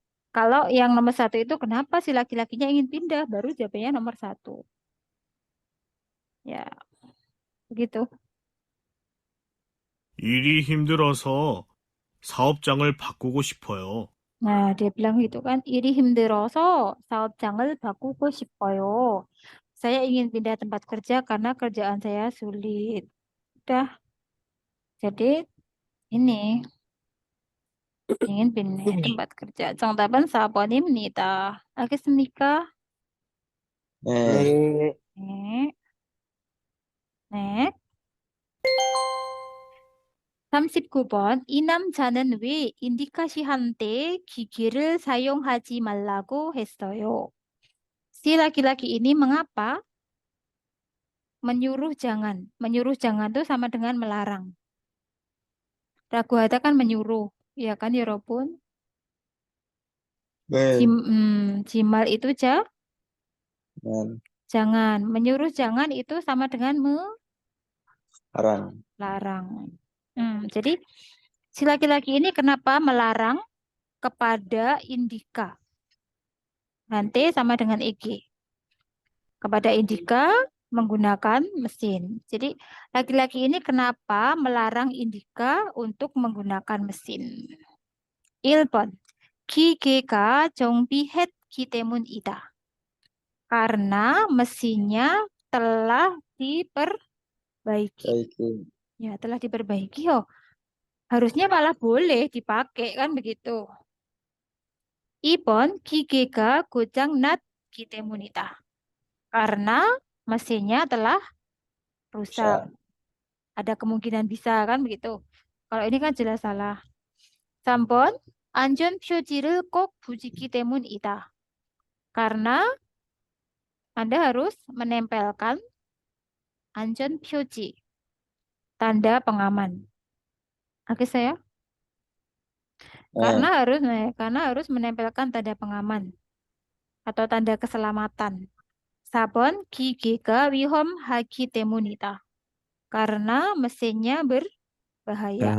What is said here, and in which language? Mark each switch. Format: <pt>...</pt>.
<id>Kalau yang nomor 1 itu kenapa si laki-lakinya ingin pindah? Baru jawabannya nomor 1. Ya. Begitu.</id> <ko>일이 힘들어서 사업장을 바꾸고 싶어요.</ko> <id>Nah, dia bilang gitu kan, iri himderoso</id> <ko>sa업장을 바꾸고 싶어요.</ko> <id>Saya ingin pindah tempat kerja karena kerjaan saya sulit. Udah, jadi ini ingin pindah tempat kerja.</id> <ko>정답은 4번입니다. 알겠습니까? 네. 네. 네. 39번. 이 남자는 왜 인디카시한테 기계를 사용하지 말라고 했어요?</ko> <id>Si laki-laki ini mengapa menyuruh jangan? Menyuruh jangan itu sama dengan melarang. Raguhata kan menyuruh, ya kan 여러분?</id> <ko>네.</ko> <id>Jimal itu</id> <ko>네.</ko> <id>jangan. Menyuruh jangan itu sama dengan Haram. melarang. Jadi si laki-laki ini kenapa melarang kepada Indika? Nanti sama dengan EG. Kepada Indika menggunakan mesin. Jadi laki-laki ini kenapa melarang Indika untuk menggunakan mesin?</id> <ko>1번. 기계가 정비했기 때문이다.</ko> <id>Karena mesinnya telah diperbaiki. Baik. Ya, telah diperbaiki. Harusnya malah boleh dipakai kan begitu. 2번.</id> <ko>기계가 고장났기 때문이다.</ko> <id>Karena mesinnya telah rusak. Ada kemungkinan bisa kan begitu. Kalau ini kan jelas salah.</id> <ko>3번. 안전 표지를 꼭 붙이기 때문이다.</ko> <id>Karena Anda harus menempelkan</id> <ko>안전 표지,</ko> <id>tanda pengaman. Oke saya? Karena harus menempelkan tanda pengaman atau tanda keselamatan. 4번.</id> <ko>기계가 위험하기 때문이다.</ko> <id>Karena mesinnya berbahaya.</id>